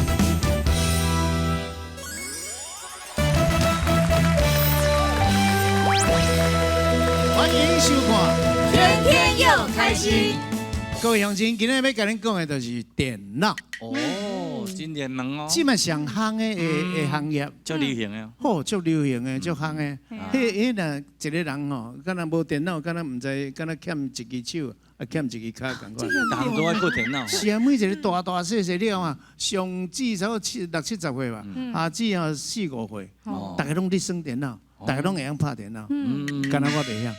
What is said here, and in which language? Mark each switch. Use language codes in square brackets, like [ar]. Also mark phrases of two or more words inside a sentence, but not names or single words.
[nan] 欢迎收看，天天又开心。各位乡亲，今日要跟恁讲的就是电脑。哦，真热门哦。即嘛上夯的行业，足流行的。好，足流行的，足夯的。迄若一个人吼，敢若无电脑，敢若唔知，敢若欠一只手，啊欠一只脚共款。人都爱顾电脑。是啊，每一个大大细细了啊，上至少60、70岁吧，下至啊4、5岁，大家拢伫耍电脑，大家拢会晓拍电脑，敢若我袂晓。